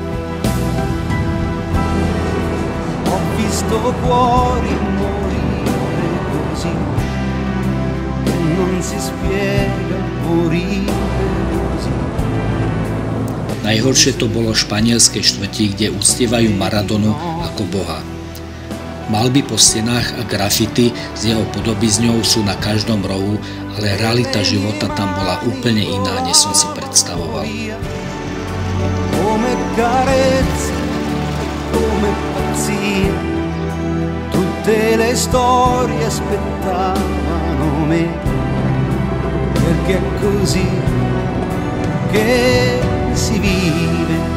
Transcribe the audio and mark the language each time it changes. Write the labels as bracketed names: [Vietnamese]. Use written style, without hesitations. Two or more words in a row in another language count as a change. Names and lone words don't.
[Slovak] Najhoršie to bolo španielské štvrti, kde uctievajú Maradonu ako boha. Malby po stenách a grafity s jeho podobizňou sú na každom rohu, ale realita života tam bola úplne iná, než som si predstavoval. [Italian] Tutte le storie aspettavano me, perché è così che si vive.